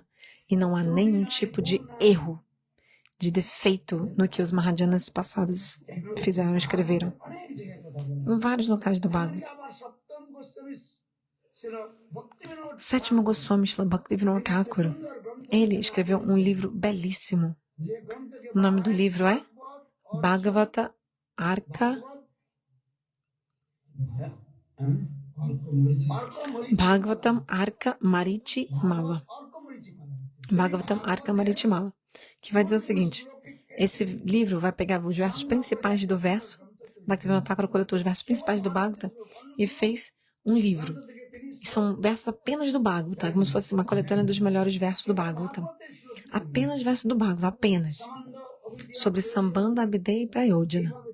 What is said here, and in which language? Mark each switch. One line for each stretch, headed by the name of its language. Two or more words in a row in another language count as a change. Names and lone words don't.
Portuguese: E não há nenhum tipo de erro, de defeito no que os Mahajanas passados fizeram e escreveram. Em vários locais do Bhagavad. O sétimo Goswami, Srila Bhaktivinoda Thakur, ele escreveu um livro belíssimo. O nome do livro é Bhagavata Arka Bhagavatam Arka Marichi Mala. Bhagavatam Arka Marichi Mala. Que vai dizer o seguinte: esse livro vai pegar os versos principais do verso. Bhaktivinoda Thakur coletou os versos principais do Bhagavata e fez um livro. E são versos apenas do Bhagavata, como se fosse uma coletânea dos melhores versos do Bhagavata. Apenas versos do Bhagavata, apenas. Sobre Sambandha, Abhideya e Prayodhana.